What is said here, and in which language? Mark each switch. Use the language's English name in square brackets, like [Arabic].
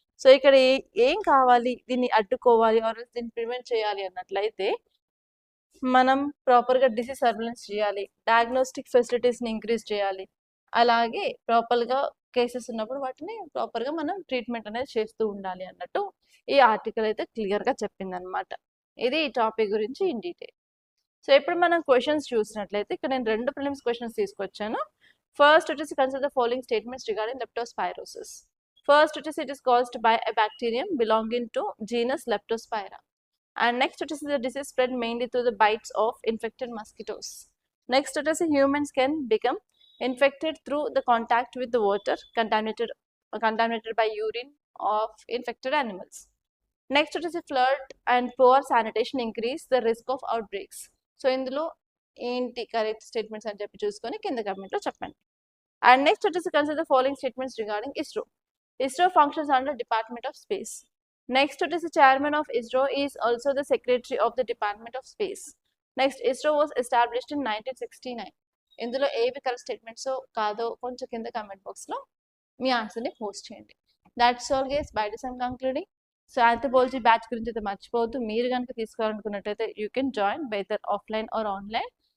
[Telugu] So ఇక్కడ ఏం కావాలి, దీన్ని అడ్డుకోవాలి ఆర్ దీన్ని ప్రివెంట్ చేయాలి అన్నట్లయితే మనం ప్రాపర్గా డిసీజ్ సర్వేలెన్స్ చేయాలి, డయాగ్నోస్టిక్ ఫెసిలిటీస్ని ఇంక్రీజ్ చేయాలి, అలాగే ప్రాపర్గా కేసెస్ ఉన్నప్పుడు వాటిని ప్రాపర్గా మనం ట్రీట్మెంట్ అనేది చేస్తూ ఉండాలి అన్నట్టు ఈ ఆర్టికల్ అయితే క్లియర్గా చెప్పింది అనమాట. ఇది ఈ టాపిక్ గురించి [English] In detail. [Telugu] సో ఇప్పుడు మనం క్వశ్చన్స్ చూసినట్లయితే ఇక్కడ నేను 2 ప్రిలిమ్స్ క్వశ్చన్స్ తీసుకొచ్చాను. [English] first [Telugu] వచ్చేసి [English] Consider the following statements regarding leptospirosis. First వచ్చేసి it is caused by a bacterium belonging to genus leptospira. And next it is the disease spread mainly through the bites of infected mosquitoes. Next it is humans can become infected through the contact with the water contaminated by urine of infected animals. Next it is a flood and poor sanitation increase the risk of outbreaks. [Telugu] So ఇందులో ఏంటి correct statements అని చెప్పి చూసుకొని కింద కమెంట్లో చెప్పండి. [English] And next it is consider the following statements regarding ISRO. ISRO functions under Department of Space. Next, it is the chairman of ISRO is also the secretary of the Department of Space. Next, ISRO was established in 1969. [Telugu] ఇందులో ఏవి correct statements కాదో కొంచెం కింద comment బాక్స్లో మీ ఆన్సర్ని post చేయండి. [English] That's all guys, by this I'm concluding. So anthropology batch [Telugu] గురించి అయితే మర్చిపోవద్దు. మీరు కనుక తీసుకోవాలనుకున్నట్లయితే [English] You can join whether offline or online.